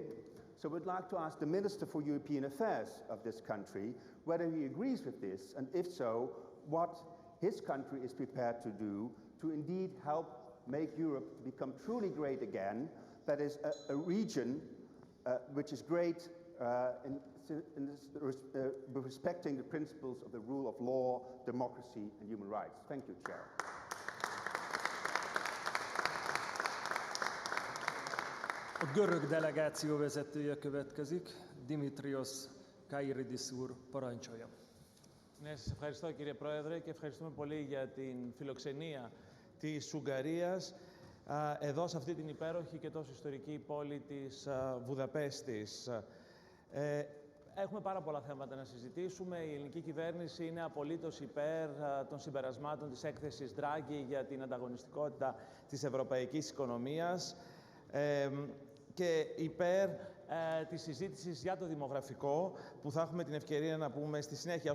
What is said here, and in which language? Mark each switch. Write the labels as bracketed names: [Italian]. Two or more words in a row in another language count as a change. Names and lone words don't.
[English] So we'd like to ask the Minister for European Affairs of this country whether he agrees with this, and if so, what his country is prepared to do to indeed help make Europe become truly great again, that is a region which is great respecting the principles of the rule of law, democracy and human rights. Thank you, Chair. [Hungarian] A görög delegáció vezetője következik, Dimitrios Kairidis úr, parancsoljon. [Greek] Ναι, σας ευχαριστώ κύριε Πρόεδρε και ευχαριστούμε πολύ για την φιλοξενία της Ουγγαρίας εδώ σε αυτή την υπέροχη και τόσο ιστορική πόλη της Βουδαπέστης. Έχουμε πάρα πολλά θέματα να συζητήσουμε. Η ελληνική κυβέρνηση είναι απολύτως υπέρ των συμπερασμάτων της έκθεσης Draghi για την ανταγωνιστικότητα της ευρωπαϊκής οικονομίας και υπέρ της συζήτησης για το δημογραφικό που θα έχουμε την ευκαιρία να πούμε στη συνέχεια.